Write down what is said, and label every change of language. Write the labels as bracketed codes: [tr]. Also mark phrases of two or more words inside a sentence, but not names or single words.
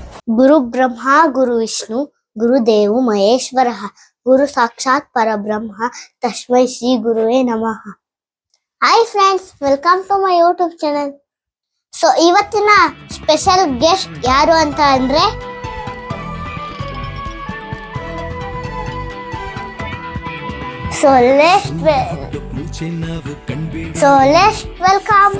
[sa] ಗುರು ಬ್ರಹ್ಮ ಗುರು ವಿಷ್ಣು ಗುರುದೇವು ಮಹೇಶ್ವರ ಗುರು ಸಾಕ್ಷಾತ್ ಪರಬ್ರಹ್ಮ ತಸ್ಮೈ ಶ್ರೀ ಗುರುವೇ ನಮಃ. [en] Hi friends, welcome to my YouTube channel. [kn] ಸೊ ಇವತ್ತಿನ [en] special guest [kn] ಯಾರು ಅಂತ ಅಂದ್ರೆ ವೆಲ್ಕಮ್.